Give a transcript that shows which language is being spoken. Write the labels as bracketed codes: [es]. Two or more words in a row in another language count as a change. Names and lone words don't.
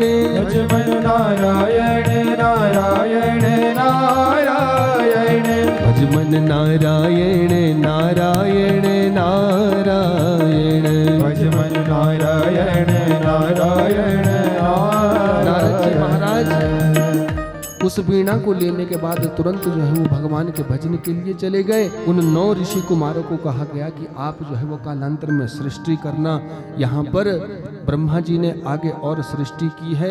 [hi] भजमन नारायण नारायण नारायण भजमन नारायण नारायण नारायण भजमन नारायण नारायण नारद जी महाराज उस वीणा को लेने के बाद तुरंत जो है वो भगवान के भजन के लिए चले गए। उन 9 ऋषि कुमारों को कहा गया कि आप जो है वो कालांतर में सृष्टि करना। यहाँ पर ब्रह्मा जी ने आगे और सृष्टि की है।